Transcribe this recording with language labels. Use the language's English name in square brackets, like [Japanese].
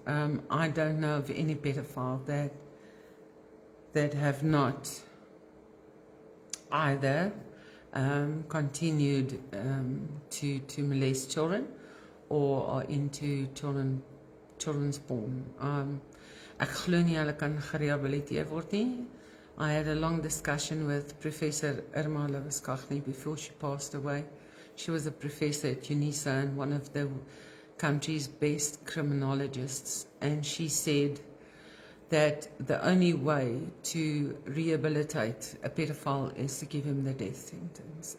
[English] I don't know of any pedophile that have not either continued to molest children or are into children's porn. [Afrikaans] Ek glo nie hulle kan gerehabiliteer word nie. [English] I had a long discussion with Professor Irma Lewiskagni before she passed away. She was a professor at UNISA and one of the country's best criminologists, and she said that the only way to rehabilitate a pedophile is to give him the death sentence.